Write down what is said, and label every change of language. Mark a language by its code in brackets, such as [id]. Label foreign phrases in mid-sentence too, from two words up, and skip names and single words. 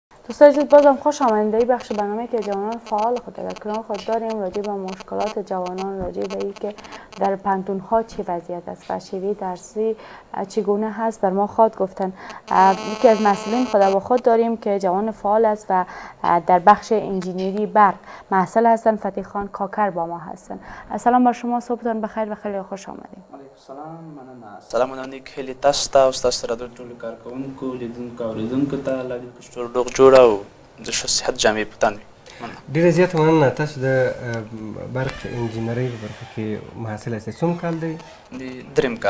[fa] دوستان عزیز بازم خوش آمدید در بخش برنامه که جوانان فعال خود در کنار خود داریم راجع به مشکلات جوانان، راجع به اینکه در پانتون ها چه وضعیت است و شیوه درسی چگونه هست. بر ما خود گفتن یکی از مسئولین خود با خود داریم که جوان فعال است و در بخش انجینری برق محصل هستند. فتیح خان کاکر با ما هستند. سلام بر شما، صبحتان بخیر و خیلی خوش آمدید. [ar] علیکم السلام، مننه. [ps] سلامونه نیک هیلې تاسو ته او ستاسو سره د ټولو کارکوونکو لیدونکو اورېدونکو ته الله دې وکړي چې ټول روغ جوړ او د ښه صحت جامې په تن وي. ډېره زیاته مننه. تاسو د برق انجینرۍ په برخه کې محصل یاست. څوم کال دی؟ دریم کال.